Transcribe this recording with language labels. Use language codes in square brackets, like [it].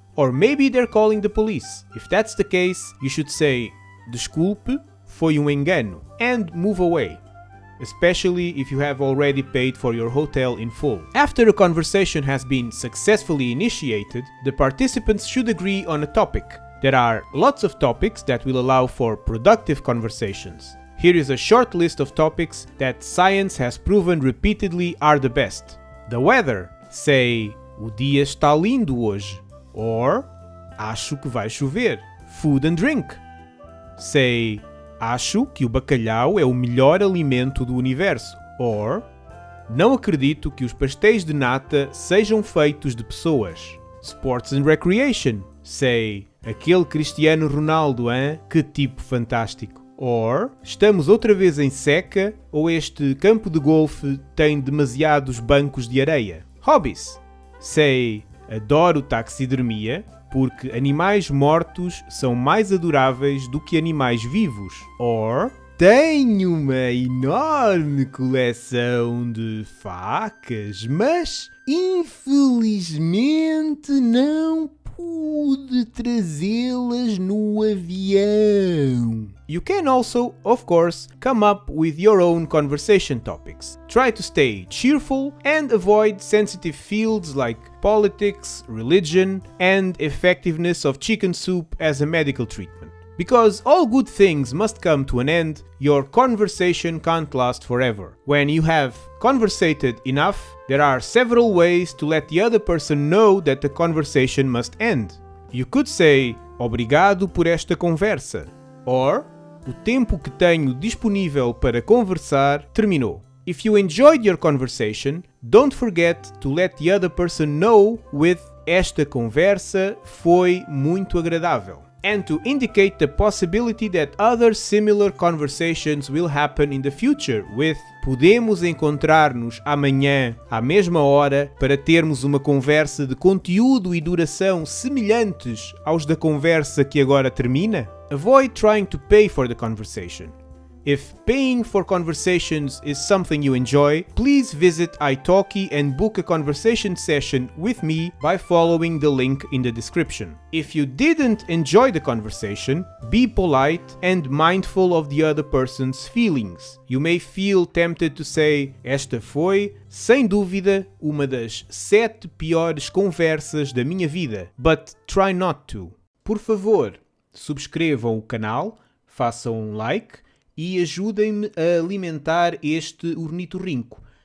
[en] Or maybe they're calling the police. If that's the case, you should say [pt] desculpe, foi engano, [en] and move away, especially if you have already paid for your hotel in full. After a conversation has been successfully initiated, the participants should agree on a topic. There are lots of topics that will allow for productive conversations. Here is a short list of topics that science has proven repeatedly are the best. The weather, say, [pt] o dia está lindo hoje, or acho que vai chover. [en] Food and drink, say, [pt] acho que o bacalhau é o melhor alimento do universo, or não acredito que os pastéis de nata sejam feitos de pessoas. [en] Sports and recreation, say, [pt] aquele Cristiano Ronaldo, hein? Que tipo fantástico. Or, estamos outra vez em seca, ou este campo de golfe tem demasiados bancos de areia. [en] Hobbies, say, [pt] adoro taxidermia, porque animais mortos são mais adoráveis do que animais vivos. Or, tenho uma enorme coleção de facas, mas infelizmente não pude trazê-las no avião. [en] You can also, of course, come up with your own conversation topics. Try to stay cheerful and avoid sensitive fields like politics, religion, and effectiveness of chicken soup as a medical treatment. Because all good things must come to an end, your conversation can't last forever. When you have conversated enough, there are several ways to let the other person know that the conversation must end. You could say, [pt] obrigado por esta conversa, or o tempo que tenho disponível para conversar terminou. [en] If you enjoyed your conversation, don't forget to let the other person know with [pt] esta conversa foi muito agradável, [en] and to indicate the possibility that other similar conversations will happen in the future with [pt] podemos encontrar-nos amanhã à mesma hora para termos uma conversa de conteúdo e duração semelhantes aos da conversa que agora termina. [en] Avoid trying to pay for the conversation. If paying for conversations is something you enjoy, please visit italki and book a conversation session with me by following the link in the description. If you didn't enjoy the conversation, be polite and mindful of the other person's feelings. You may feel tempted to say, [pt] esta foi, sem dúvida, uma das 7 piores conversas da minha vida, [en] but try not to. [pt] Por favor, subscrevam o canal, façam um like e ajudem-me a alimentar este ornitorrinco.